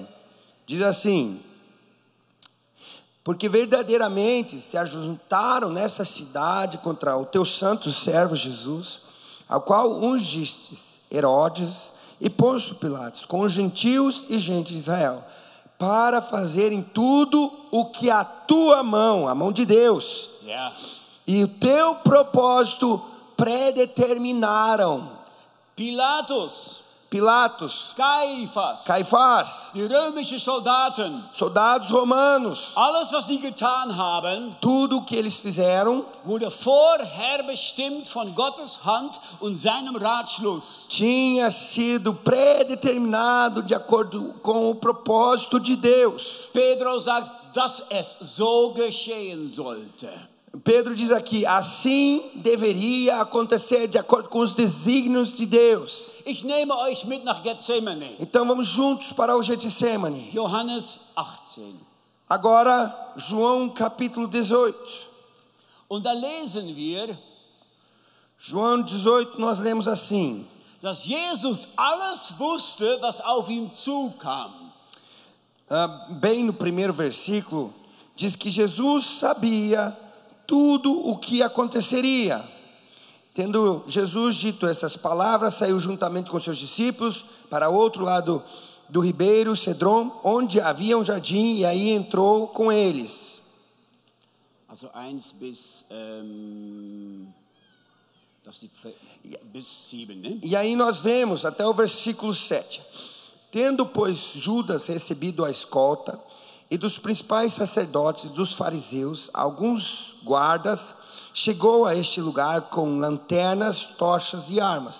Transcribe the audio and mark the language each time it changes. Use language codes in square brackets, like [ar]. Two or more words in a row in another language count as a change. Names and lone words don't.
[pt] Diz assim: porque verdadeiramente se ajuntaram nessa cidade contra o teu santo servo Jesus, ao qual ungistes Herodes e Pôncio Pilatos, com os gentios e gente de Israel, para fazerem tudo o que a tua mão, a mão de Deus, e o teu propósito predeterminaram. Pilatos, Caifás, [de] die römischen Soldaten, [pt] soldados romanos, [de] alles was sie getan haben, [pt] tudo o que eles fizeram [de] wurde vorherbestimmt von Gottes Hand und seinem Ratschluss. [pt] Tinha sido predeterminado de acordo com o propósito de Deus. [de] Pedro sagt, dass es so geschehen sollte. [pt] Pedro diz aqui, assim deveria acontecer de acordo com os desígnios de Deus. [de] Ich nehme euch mit nach Gethsemane. [pt] Então vamos juntos para o Getsemane. [de] Johannes 18. [pt] Agora, João capítulo 18. [de] Und da lesen wir, [pt] João 18, nós lemos assim: [de] dass Jesus alles wusste, was auf ihn zukam. [pt] Bem no primeiro versículo, diz que Jesus sabia tudo o que aconteceria. Tendo Jesus dito essas palavras, saiu juntamente com seus discípulos para o outro lado do ribeiro Cedron, onde havia um jardim, e aí entrou com eles. [de] Also 1 bis 7, [pt] né? E aí nós vemos até o versículo 7. Tendo, pois, Judas recebido a escolta, e dos principais sacerdotes e dos fariseus, alguns guardas, chegou a este lugar com lanternas, tochas e armas.